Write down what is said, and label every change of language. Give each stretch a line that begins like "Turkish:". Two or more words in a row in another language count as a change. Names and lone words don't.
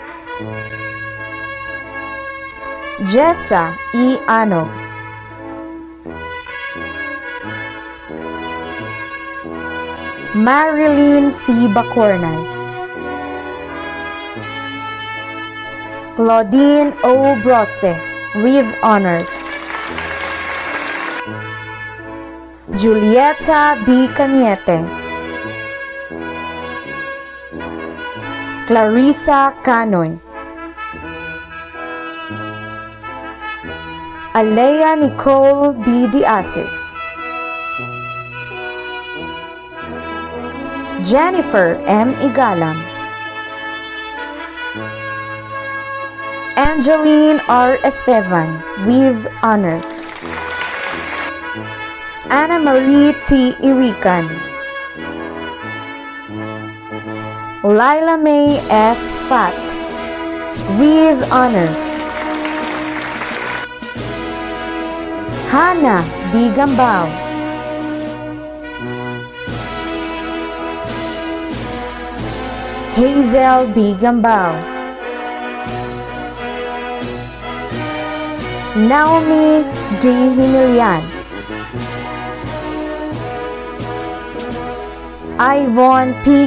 English: Ano, Jessa E. Anog, Marilyn C. Bacornay, Claudine O. Brose with honors, Julieta B. Cañete, Clarissa Canoy, Alea Nicole B. Diasis, Jennifer M. Igalam, Angeline R. Estevan with honors, Anna Marie T. Irican, Lila May S. Fat with honors, Hannah B. Gambao, Hazel B. Gambao, Naomi D. Himilian, Ivonne P.